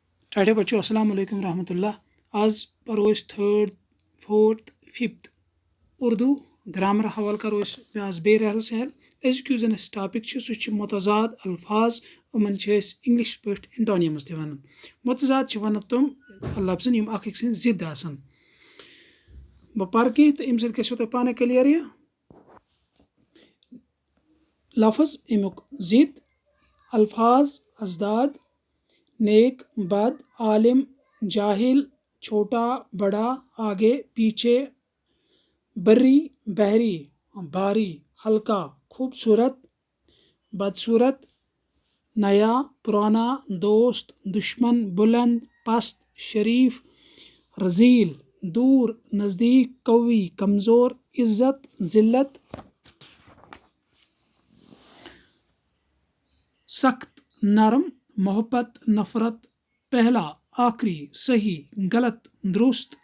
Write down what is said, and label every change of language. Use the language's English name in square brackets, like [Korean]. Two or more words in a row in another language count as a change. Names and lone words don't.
[Kashmiri] ٹاٹے بچوں [Arabic] السلام علیکم ورحمۃ اللہ. [Kashmiri] آز پرو 3rd 4th 5th اردو گرامر حوالہ کرو آز بے رحل سہل. أزیُک یُس زن اَسہِ ٹاپک چھُ سُہ چھُ متضاد الفاظ. یِمن چھِ أسۍ انگلش پٲٹھۍ انٹونیمز تہِ ونان. متضاد چھِ ونان تِم لفظن یِم اکھ أکۍ سٕنٛدۍ ضد آسان. بہٕ پرٕ کینٛہہ تہٕ اَمہِ سۭتۍ گژھیو تۄہہِ پانے کلیر یہِ لفظ امیُک [Urdu] ضد: الفاظ ازداد، نیک بد، عالم جاہل، چھوٹا بڑا، آگے پیچھے، بری بحری، بھاری ہلکا، خوبصورت بدصورت، نیا پرانا، دوست دشمن، بلند پست، شریف رذیل، دور نزدیک، قوی کمزور، عزت ذلت، سخت نرم، محبت نفرت، پہلا آخری، صحیح غلط درست،